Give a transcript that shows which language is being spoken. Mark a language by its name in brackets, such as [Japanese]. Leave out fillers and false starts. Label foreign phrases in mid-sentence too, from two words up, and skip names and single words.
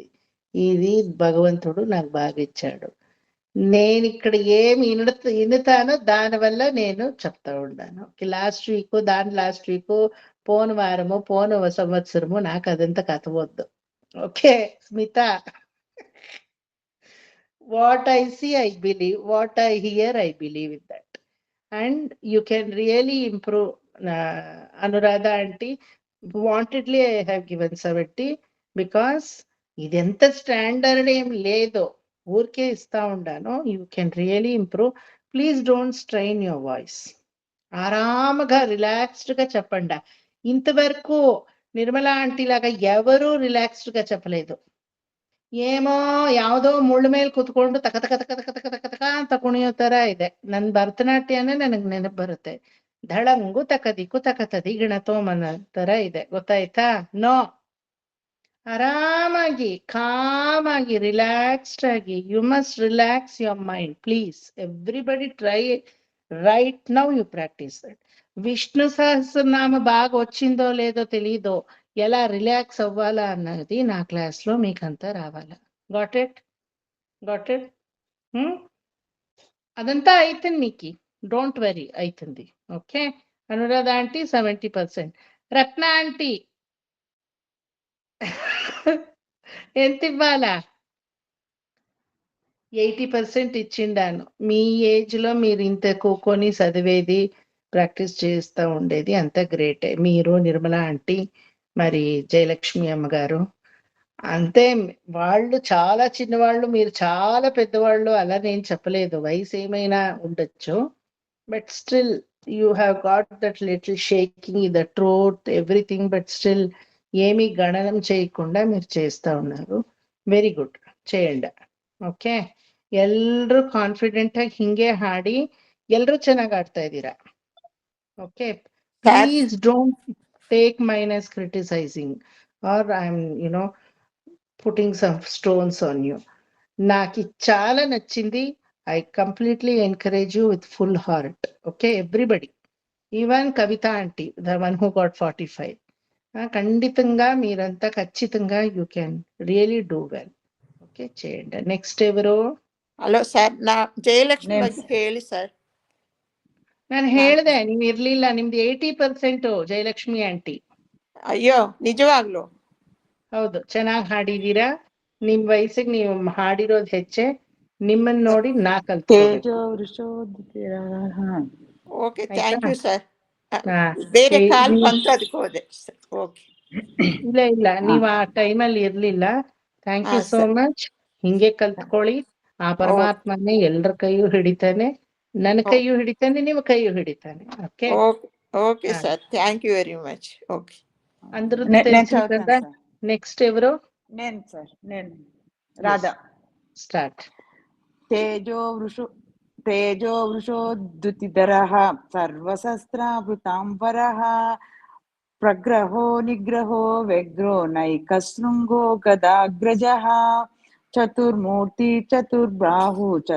[Telugu] ఇది భగవంతుడు నాకు బాగా ఇచ్చాడు. నేను ఇక్కడ ఏమి వినుతానో దానివల్ల నేను చెప్తా ఉన్నాను. [English] last week [Telugu] పోను వారము పోను సంవత్సరము నాకు అదంతా కథ వద్దు. ఓకే స్మిత, [English] What I see I believe, what I hear I believe in that. And you can really improve. Anuradha aunty, wantedly I have given 70 because [Telugu] ఇదెంత స్టాండర్డ్ ఏం లేదు, ఊరికే ఇస్తా ఉండాను. [English] You can really improve. Please don't strain your voice. [Telugu] ఆరాముగా రిలాక్స్డ్ గా చెప్పండి. ఇంతవరకు నిర్మలా ఆంటీ లాగా ఎవరూ ರಿಲ್ಯಾಕ್ಸ್ಡ್ గా చెప్పలేదు. [Kannada] ಏನೋ ಯಾವುದೋ ಮುಳ್ಳು ಮೇಲೆ ಕುತ್ಕೊಂಡು ತಕ ತಕ ತಕ ತಕ ತಕ ತಕ ತಕ ಅಂತ ಕುಣಿಯೋ ತರ ಇದೆ. ನನ್ ಭರತನಾಟ್ಯನೇ ನನಗ್ ನೆನಪು ಬರುತ್ತೆ. ಧಳಂಗು ತಕದಿಕ್ಕು ತಕತದಿ ಗಿಣತೋಮನ ತರ ಇದೆ, ಗೊತ್ತಾಯ್ತಾ? ನೋ, ಆರಾಮಾಗಿ ಕಾಮಾಗಿ ರಿಲ್ಯಾಕ್ಸ್ಡ್ ಆಗಿ. [English] You must relax your mind please. Everybody try right now you practice that. [Telugu] విష్ణు సహస్రనామ బాగా వచ్చిందో లేదో తెలీదో, ఎలా రిలాక్స్ అవ్వాలా అన్నది నా క్లాస్ లో మీకంతా రావాలా. [English] Got it? Got it? [Telugu] అదంతా అవుతుంది మీకు, [English] don't worry, [Telugu] అవుతుంది. ఓకే, అనురాధ ఆంటీ 70%, రత్న ఆంటీ ఎంత ఇవ్వాలా? 80% ఇచ్చిండాను. మీ ఏజ్ లో మీరు ఇంత కూకొని చదివేది, ప్రాక్టీస్ చేస్తూ ఉండేది అంత గ్రేటే. మీరు, నిర్మలా ఆంటీ, మరి జయలక్ష్మి అమ్మగారు అంతే. వాళ్ళు చాలా చిన్నవాళ్ళు, మీరు చాలా పెద్దవాళ్ళు. అలా నేను చెప్పలేదు, వయసు ఏమైనా ఉండొచ్చు. [English] But still you have got that little shaking in the throat, everything. But still [Telugu] ఏమీ గణనం చేయకుండా మీరు చేస్తూ ఉన్నారు. [English] Very good, చేయండి. [Kannada] ಓಕೆ, ಎಲ್ಲರೂ ಕಾನ್ಫಿಡೆಂಟ್ ಆಗಿ ಹಿಂಗೆ ಹಾಡಿ. ಎಲ್ಲರೂ ಚೆನ್ನಾಗಿ ಆಡ್ತಾ ಇದ್ದೀರಾ. ಓಕೆ, [English] Please don't take mine as criticising or I am putting some stones on you. [Telugu] నాకు చాలా నచ్చింది. [English] I completely encourage you with full heart. Okay, everybody, even Kavitha aunty, the one who got 45. [Telugu] ఖండితంగా మీరంతా ఖచ్చితంగా [English] you can really do well. [Telugu] ఓకే, చేయండి. నెక్స్ట్ ఎవరు? [Kannada] ಹಲೋ ಸರ್, ನಾ ಜಯಲಕ್ಷ್ಮಿ ಬಗ್ಗೆ ಹೇಳಿ ಸರ್. ನಾನು ಹೇಳ್ದೆ, ನೀವು ಇರ್ಲಿಲ್ಲ. ನಿಮ್ದು 80% ಜಯಲಕ್ಷ್ಮಿ ಆಂಟಿ. ಅಯ್ಯೋ, ನಿಜವಾಗ್ಲು? ಹೌದು, ಚೆನ್ನಾಗಿ ಹಾಡಿದೀರಾ. ನಿಮ್ ವಯಸ್ಸಿಗೆ ನೀವು ಹಾಡಿರೋದು ಹೆಚ್ಚೆ. ನಿಮ್ಮನ್ನ ನೋಡಿ ನಾ ಕಲ್ತ್ಕೋಬೇಕು. [English] Okay, thank you sir. ಹಾ, [Kannada] ಬೇರೆ ಕಾಲ್ ಬಂತು, ಅದಕ್ಕೆ ಹೋದೆ. ಓಕೆ, ಇಲ್ಲ ಇಲ್ಲ, ನೀವು ಆ ಟೈಮಲ್ಲಿ ಇರ್ಲಿಲ್ಲ. [English] Thank you so much. [Kannada] ಹಿಂಗೆ ಕಲ್ತ್ಕೊಳ್ಳಿ. ಆ ಪರಮಾತ್ಮನೇ ಎಲ್ಲರ ಕೈಯೂ ಹಿಡಿತಾನೆ, ನನ್ನ ಕೈಯೂ ಹಿಡಿತಾನೆ, ನಿಮ್ಮ ಕೈಯೂ ಹಿಡಿತಾನೆ. ಓಕೆ [English] Okay sir, thank you very much. Okay, [Telugu] అందరిది తెలిసింది కదా. నెక్స్ట్ ఎవరు? నేను సార్, నేను రాధా. స్టార్ట్. [Sanskrit] తేజో వృషోద్యుతిధరః సర్వశస్త్రావృతాంబరః ప్రగ్రహో నిగ్రహో వ్యగ్రో నైకశృంగో గదాగ్రజః చతుర్మూర్తి చతుర్బాహు